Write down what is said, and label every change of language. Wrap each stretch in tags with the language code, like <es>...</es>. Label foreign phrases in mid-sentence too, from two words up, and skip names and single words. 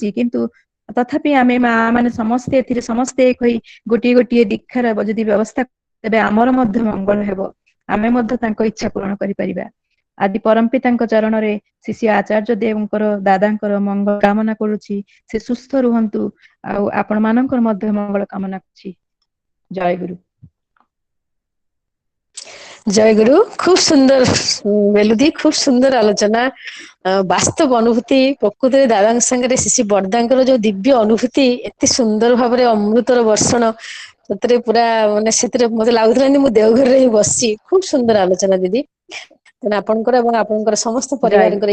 <or>କିନ୍ତୁ ତଥାପି ଆମେ ମା ମାନେ ସମସ୍ତେ ଏଥିରେ ସମସ୍ତେ ଏକ ହୋଇ ଗୋଟିଏ ଗୋଟିଏ ଦୀକ୍ଷାର ଯଦି ବ୍ୟବସ୍ଥା, ତେବେ ଆମର ମଧ୍ୟ ମଙ୍ଗଳ ହେବ, ଆମେ ମଧ୍ୟ ତାଙ୍କ ଇଚ୍ଛା ପୂରଣ କରିପାରିବା। ଆଜି ପରମ ପିତାଙ୍କ ଚରଣରେ ଶିଷ୍ୟ ଆଚାର୍ଯ୍ୟ ଦେବଙ୍କର ଦାଦାଙ୍କର ମଙ୍ଗଳ କାମନା କରୁଛି। ସେ ସୁସ୍ଥ ରୁହନ୍ତୁ ଆଉ ଆପଣ ମାନଙ୍କର ମଧ୍ୟ ମଙ୍ଗଳ କାମନା କରୁଛି। ଜୟ ଗୁରୁ। ଜୟ ଗୁରୁ।</or> <bn>খুব সুন্দর মেলুদি, খুব সুন্দর আলোচনা।</bn> <or>ବାସ୍ତବ ଅନୁଭୂତି ପ୍ରକୃତରେ ଦାଦାଙ୍କ ସାଙ୍ଗରେ ଶିଶି ବରଦାଙ୍କର ଯୋଉ ଦିବ୍ୟ ଅନୁଭୂତି ଏତେ ସୁନ୍ଦର ଭାବରେ ଅମୃତର ବର୍ଷଣ ସେଥିରେ ପୁରା ମାନେ ସେଥିରେ ମତେ ଲାଗୁଥିଲା ଯେମିତି ମୁଁ ଦେଓଘରରେ ହିଁ ବସିଛି। ଖୁବ ସୁନ୍ଦର ଆଲୋଚନା ଦିଦି। ତେଣୁ ଆପଣଙ୍କର ଏବଂ ଆପଣଙ୍କର ସମସ୍ତ ଜୟ ଗୁରୁ।</or>